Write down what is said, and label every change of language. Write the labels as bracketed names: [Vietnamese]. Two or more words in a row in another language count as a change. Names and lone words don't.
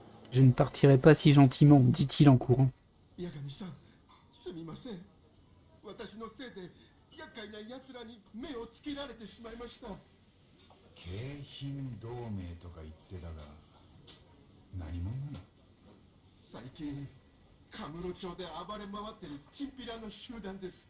[French] Je ne partirai pas si gentiment, dit-il en courant. [Japanese] 八神さん、すみません。私のせいで厄介な奴らに目をつけられてしまいました。京浜同盟とか言ってたが、何者なの？最近、カムロ町で暴れ回ってるチンピラの集団です。